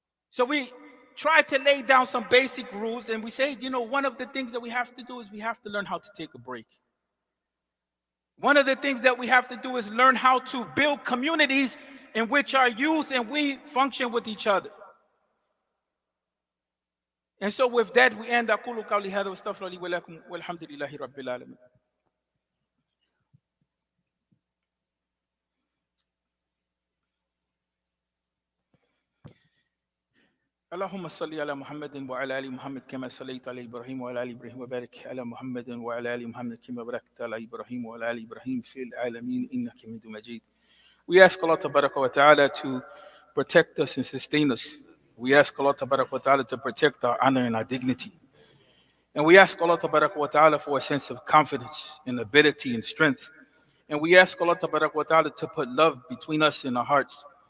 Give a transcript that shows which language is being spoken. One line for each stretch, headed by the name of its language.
English: So we try to lay down some basic rules, and we say, one of the things that we have to do is we have to learn how to take a break. One of the things that we have to do is learn how to build communities in which our youth and we function with each other. And so with that, we end.
Arabic: أقول قولي هذا واستغفر لي ولكم والحمد لله رب العالمين. اللهم صل على محمد وعلى ال محمد كما صليت على ابراهيم وعلى ال ابراهيم وبارك على محمد وعلى ال محمد كما باركت على ابراهيم وعلى ال ابراهيم في العالمين انك حميد مجيد.
English: We ask Allah Tabaraka wa Ta'ala to protect us and sustain us. We ask Allah Tabaraka wa Ta'ala to protect our honor and our dignity. And we ask Allah Tabaraka wa Ta'ala for a sense of confidence and ability and strength. And we ask Allah Tabaraka wa Ta'ala to put love between us and our hearts.